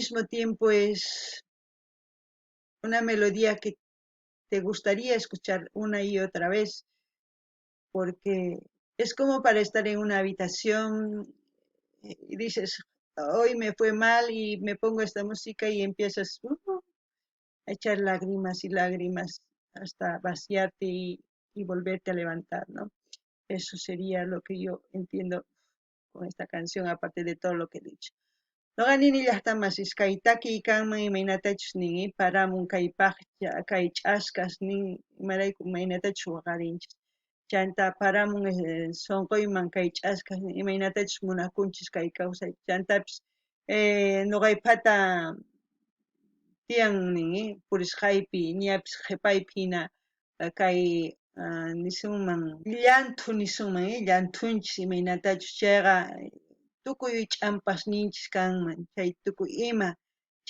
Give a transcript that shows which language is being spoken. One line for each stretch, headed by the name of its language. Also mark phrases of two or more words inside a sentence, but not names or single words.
Spanish: mismo tiempo es una melodía que te gustaría escuchar una y otra vez, porque es como para estar en una habitación y dices, hoy me fue mal y me pongo esta música y empiezas a echar lágrimas y lágrimas hasta vaciarte y volverte a levantar, ¿no? Eso sería lo que yo entiendo con esta canción, aparte de todo lo que he dicho.
Quechua: Noqanini llaqtamasís kay takiy kanman imaynatachus nin paramun kaypaqlla kay ch'askas nin imarayku imaynatachus waqarinchis. Chanta paramun sonquyman kay ch'askas nin imaynatachus munakunchis kay kawsay. Chantapis nuqaypata tiyan nin purisqaypi ñapis qhipaypi hina kay nisunman llantu nisunman llantunchis imaynatachus chayqa tukuy ch'ampasninchis kanman chay tukuy ima